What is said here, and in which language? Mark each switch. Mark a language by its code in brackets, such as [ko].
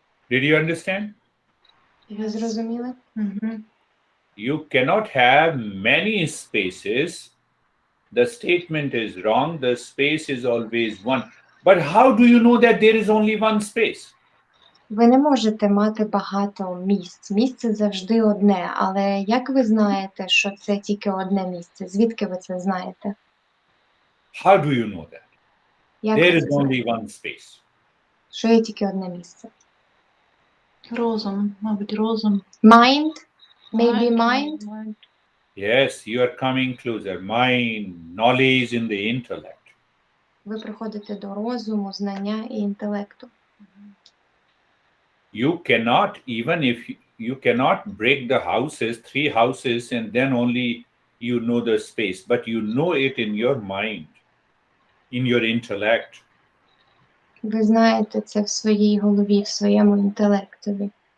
[en] Did you understand? [uk] Ви зрозуміли? Мгм. [en] You cannot have many spaces. The statement is wrong. The space is always one. But how do you know that there is only one space? [uk] Ви не можете мати багато місць. Місце завжди одне. Але як ви знаєте, що це тільки одне місце? Звідки ви це знаєте? [en] How do you know that? [uk] Як [en] There [uk] ви [en] is [uk] це знаєте? [en] only one space. [uk] Що є тільки одне місце? Розум, мабуть, розум. [en] Mind? Maybe mind? Yes, you are coming closer. Mind, knowledge in the intellect. [uk] Ви приходите до розуму, знання і інтелекту. [en] You cannot, even if you cannot break the houses, 3 houses, and then only you know the space, but you know it in your mind, in your intellect. [uk] Ви знаєте це в своїй голові, в своєму інтелектові.